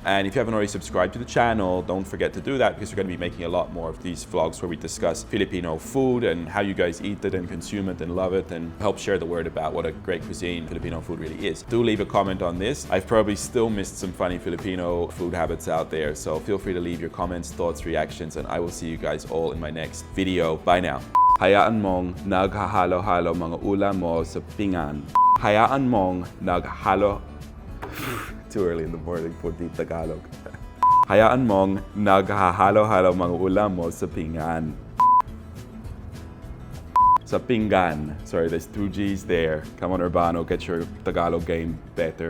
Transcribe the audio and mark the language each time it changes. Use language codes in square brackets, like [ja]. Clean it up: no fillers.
[en] And if you haven't already subscribed to the channel, don't forget to do that because we're going to be making a lot more of these vlogs where we discuss Filipino food and how you guys eat it and consume it and love it and help share the word about what a great cuisine Filipino food really is. Do leave a comment on this. I've probably still missed some funny Filipino food habits out there, so feel free to leave your comments, thoughts, reactions, and I will see you guys all in my next video. Bye now. [tl] Hayaan mong naghahalo-halo mga ulam mo sa pinggan. Hayaan mong naghalo... [en] Too early in the morning for deep Tagalog. [tl] Hayaan mong naghahalo-halo mga ulam mo sa pinggan. Sa pinggan. [en] Sorry, there's 2 G's there. Come on, Urbano, get your Tagalog game better.